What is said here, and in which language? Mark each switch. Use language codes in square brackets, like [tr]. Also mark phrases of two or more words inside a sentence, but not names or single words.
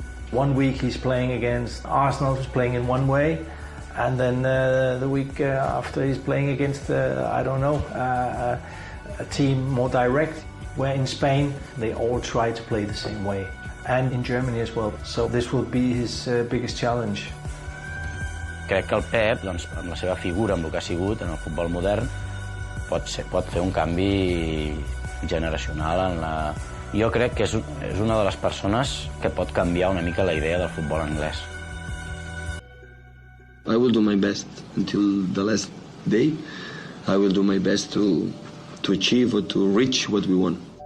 [en] 1 week he's playing against Arsenal, who's playing in one way, and then the week after he's playing against, I don't know, a team more direct, where in Spain they all try to play the same way, and in Germany as well. So this will be his biggest challenge. [ca] Crec que el Pep, doncs, amb la seva figura, amb el que ha sigut en el futbol modern, pot fer un canvi generacional en la... Jo crec que és una de les persones que pot canviar una mica la idea del futbol anglès. [en] I will do my best until the last day. I will do my best to achieve or to reach what we want.